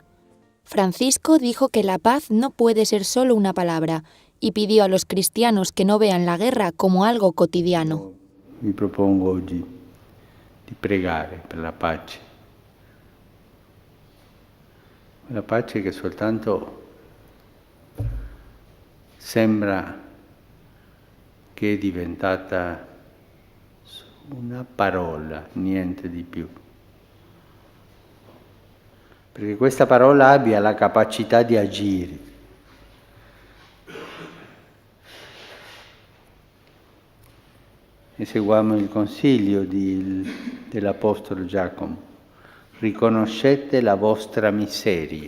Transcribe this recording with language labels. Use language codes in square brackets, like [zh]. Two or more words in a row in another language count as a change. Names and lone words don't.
[es] Francisco dijo que la paz no puede ser solo una palabra y pidió a los cristianos que no vean la guerra como algo cotidiano. [it] Mi propongo oggi di pregare per la pace. La pace che soltanto sembra che è diventata una parola, niente di più. Perché questa parola abbia la capacità di agire. E seguiamo il consiglio dell'Apostolo Giacomo. Riconoscete la vostra miseria.